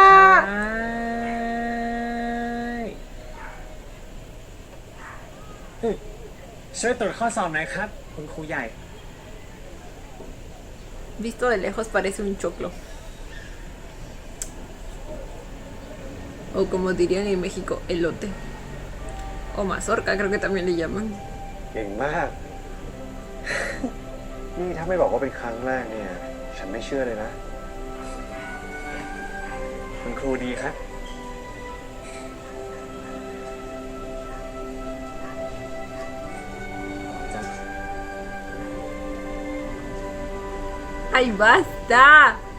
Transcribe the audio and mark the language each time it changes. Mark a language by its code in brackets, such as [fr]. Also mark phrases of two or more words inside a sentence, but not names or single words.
[th] ช่วยตรวจข้อสอบหน่อยครับ คุณครูใหญ่ [es] Visto de lejos parece un choclo. O como dirían en México, elote. O mazorca, creo que también le llaman. [th] เก่งมาก นี่ถ้าไม่บอกว่าเป็นครั้งแรกเนี่ย ฉันไม่เชื่อเลยนะ คุณครูดีครับ [es] ¡Ay, basta!